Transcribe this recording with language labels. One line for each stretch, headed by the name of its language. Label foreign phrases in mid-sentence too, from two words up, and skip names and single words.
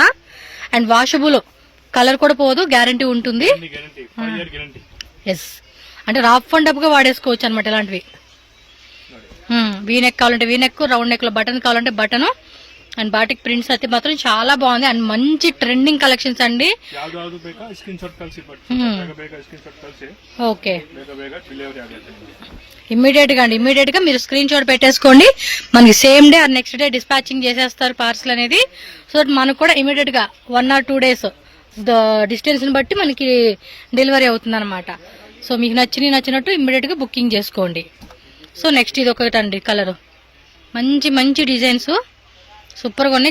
English: and washable,
Telugu: కలర్ కూడా పోదు, గ్యారంటీ ఉంటుంది.
English: guarantee 5 year guarantee.
Telugu: ఎస్, అంటే
English: rough and up
Telugu: గా వాడేసుకోవచ్చు అనమాట ఇలాంటివి. వీనెక్ కావాలంటే వీనెక్,
English: round neck
Telugu: లో బటన్ కావాలంటే బటన్.
English: and batik prints
Telugu: అయితే మాత్రం చాలా బాగుంది. అండ్ మంచి
English: trending collections
Telugu: అండి.
Kannada: ಯಾವ್ದು ಬೇಕಾ
English: screenshot
Kannada: ಕಳಿಸಿ ಬಟ್ ಬೇಕಾ
English: screenshot
Kannada: ಕಳಿಸಿ.
Telugu: ఓకే,
Kannada: ಬೇಗ ಡೆಲಿವರಿ ಆಗುತ್ತೆ.
Telugu: ఇమ్మీడియట్ గా మీరు
English: screenshot
Telugu: పెట్టేసుకోండి. మనకి
English: same day or next day dispatching
Telugu: చేసేస్తారు పార్సల్ అనేది. సో మనకు కూడా ఇమ్మీడియట్ గా
English: 1 or 2 days distance
Telugu: ని బట్టి మనకి డెలివరీ అవుతుంది అనమాట. సో మీకు నచ్చినట్టు ఇమ్మీడియట్ గా బుకింగ్ చేసుకోండి.
English: so next
Telugu: ఇది ఒకటండి కలర్, మంచి డిజైన్స్ సూపర్ గా ఉన్నాయి.